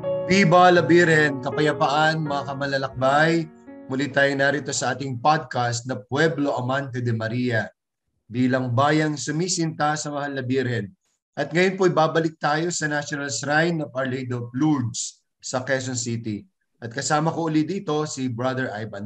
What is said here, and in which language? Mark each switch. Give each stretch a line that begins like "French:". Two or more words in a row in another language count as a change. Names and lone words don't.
Spanish: Viva la Virgen,
Filipino: kapayapaan mga kamalalakbay. Muli tayo narito sa ating podcast na Pueblo Amante de Maria bilang bayang sumisinta sa Mahal na Birhen. At ngayon po babalik tayo sa National Shrine of Our Lady of Lourdes sa Quezon City. At kasama ko ulit dito si Brother Ivan.